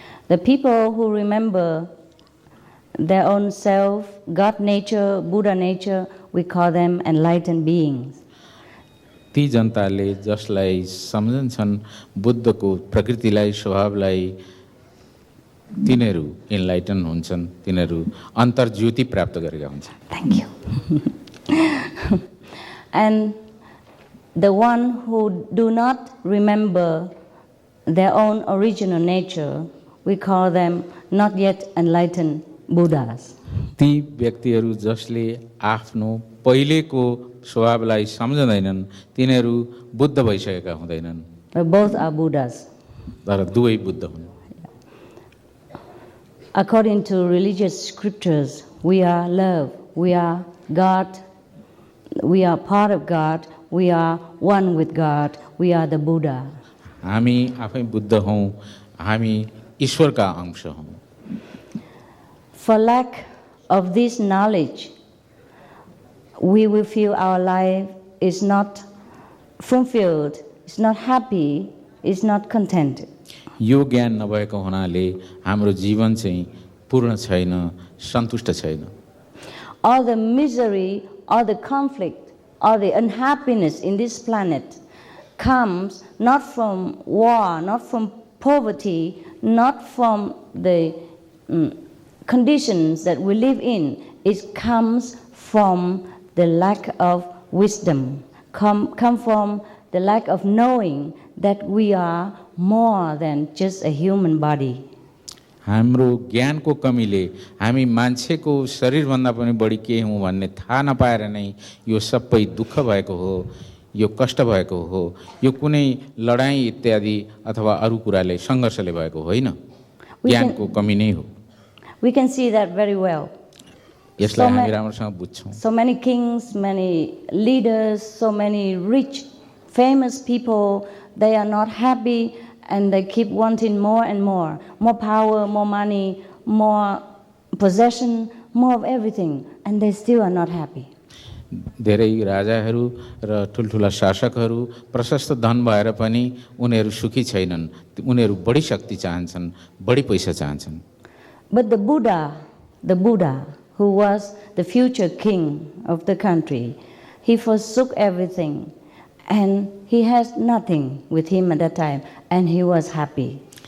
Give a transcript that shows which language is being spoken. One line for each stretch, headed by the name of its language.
English: The people who remember their own self, God nature, Buddha nature, we call them enlightened beings.
Nepali: ती जनताले जसलाई सम्झन्छन् बुद्धको प्रकृतिलाई, स्वभावलाई, तिनीहरू इन्लाइटन हुन्छन्, तिनीहरू अन्तर्ज्योति प्राप्त गरेका हुन्छन्।
English: Thank you. And the one who do not remember their own original nature, we call them not yet enlightened Buddhas.
Nepali: ती व्यक्तिहरू जसले आफ्नो पहिलेको स्वभावलाई सम्झँदैनन्, तिनीहरू बुद्ध भइसकेका हुँदैनन्।
English: But both are Buddhas.
Nepali: तर दुवै बुद्ध हुन्।
English: According to religious scriptures, we are love, we are God, we are part of God, we are one with God, we are the Buddha.
Nepali: हामी आफै बुद्ध हौँ, हामी ईश्वरका अंश हौँ।
English: For lack of this knowledge, we will feel our life is not fulfilled, is not happy, is not contented.
Nepali: यो ज्ञान नभएको हुनाले हाम्रो जीवन चाहिँ पूर्ण छैन, सन्तुष्ट छैन।
English: All the misery, all the conflict, all the unhappiness in this planet comes not from war, not from poverty, not from the conditions that we live in. It comes from the lack of wisdom, come from the lack of knowing that we are more than just a human body.
Nepali: हाम्रो ज्ञानको कमीले हामी मान्छेको शरीरभन्दा पनि बढी के हौँ भन्ने थाहा नपाएर नै यो सबै दुःख भएको हो, यो कष्ट भएको हो, यो कुनै लडाई इत्यादि अथवा अरू कुराले सङ्घर्षले भएको होइन, ज्ञानको कमी नै हो।
English: We can see that very well.
Nepali: यसलाई हामी राम्रोसँग बुझ्छौँ।
English: So many kings, many leaders, so many rich, famous people, they are not happy and they keep wanting more and more power, more money, more possession, more of everything, and they still are not happy.
Nepali: धेरै राजाहरू र ठुल्ठुला शासकहरू प्रशस्त धन भएर पनि उनीहरू सुखी छैनन्, उनीहरू बढी शक्ति चाहन्छन्, बढी पैसा चाहन्छन्।
English: But the Buddha, who was the future king of the country, he forsook everything and he has nothing with him at that time and he was happy.